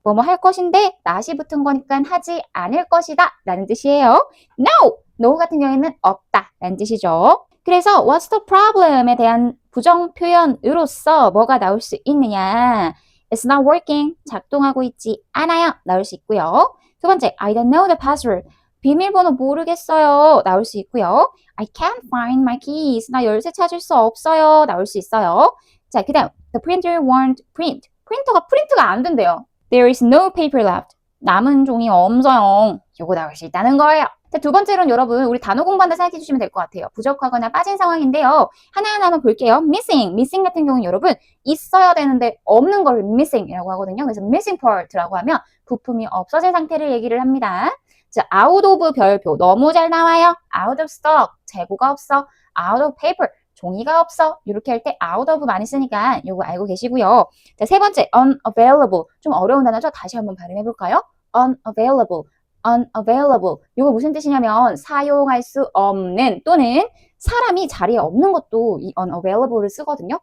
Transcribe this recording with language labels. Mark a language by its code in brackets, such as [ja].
[ko] 뭐뭐 할 것인데 not이 붙은 거니까 하지 않을 것이다 라는 뜻이에요. no 같은 경우에는 없다 라는 뜻이죠. 그래서 [en] what's the problem [ko] 에 대한 부정 표현으로서 뭐가 나올 수 있느냐? [en] It's not working. [ko] 작동하고 있지 않아요. 나올 수 있고요. 두 번째, [en] I don't know the password. [ko] 비밀번호 모르겠어요. 나올 수 있고요. [en] I can't find my keys. [ko] 나 열쇠 찾을 수 없어요. 나올 수 있어요. 자, 그 다음 [en] The printer won't print. [ko] 프린트가 안 된대요. [en] There is no paper left. [ko] 남은 종이 없어요. 요거 나올 수 있다는 거예요. 자, 두 번째로는 여러분 우리 단어 공부한다 생각해 주시면 될 것 같아요. 부족하거나 빠진 상황인데요. 하나하나 한번 볼게요. missing 같은 경우는 여러분 있어야 되는데 없는 걸 missing이라고 하거든요. 그래서 missing part라고 하면 부품이 없어진 상태를 얘기를 합니다. 자, out of 별표 너무 잘 나와요. out of stock 재고가 없어. out of paper 종이가 없어. 이렇게 할 때 out of 많이 쓰니까 이거 알고 계시고요. 자, 세 번째 unavailable 좀 어려운 단어죠. 다시 한번 발음해 볼까요? unavailable 이거 무슨 뜻이냐면 사용할 수 없는 또는 사람이 자리에 없는 것도 이 unavailable를 쓰거든요.